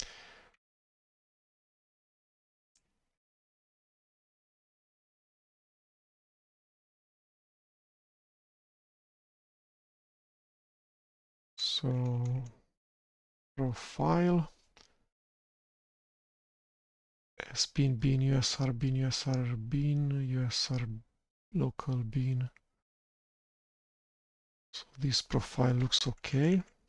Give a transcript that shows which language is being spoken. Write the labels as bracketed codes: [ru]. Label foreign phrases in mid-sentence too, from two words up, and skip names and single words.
[en] So profile sbin bin usr bin usr bin usr local bin. So this profile looks okay.